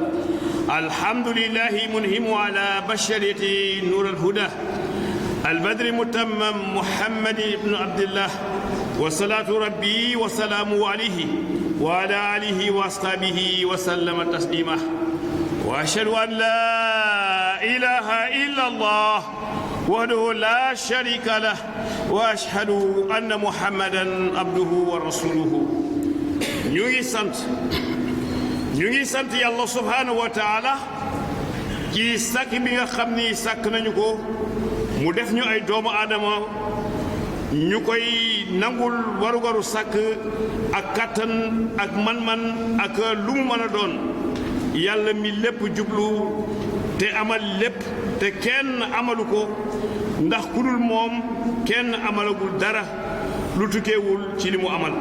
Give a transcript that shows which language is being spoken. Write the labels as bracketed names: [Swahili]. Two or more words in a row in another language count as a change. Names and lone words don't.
[Arabic] الحمد لله منهم على بشرية نور الهدى البدر متمم محمد بن عبد الله وصلاة ربي وسلامه عليه وعلى آله وأصحابه وسلم تسليما. وأشهد أن لا إله إلا الله وحده لا شريك له وأشهد أن محمدا عبده ورسوله. [Wolof] ñu ngi sant yàlla [Arabic] سبحانه وتعالى [Wolof] ci sàkk bi nga xam ni sàkk nañu ko mu def ñu ay doomu aadama ñu koy nangul warugaru sàkk ak kàttan ak man-man ak lu mu mën a doon yàlla mi lépp jublu te amal lépp te kenn amalu ko ndax ku dul moom kenn amalagul dara lu tukkeewul ci li mu amal.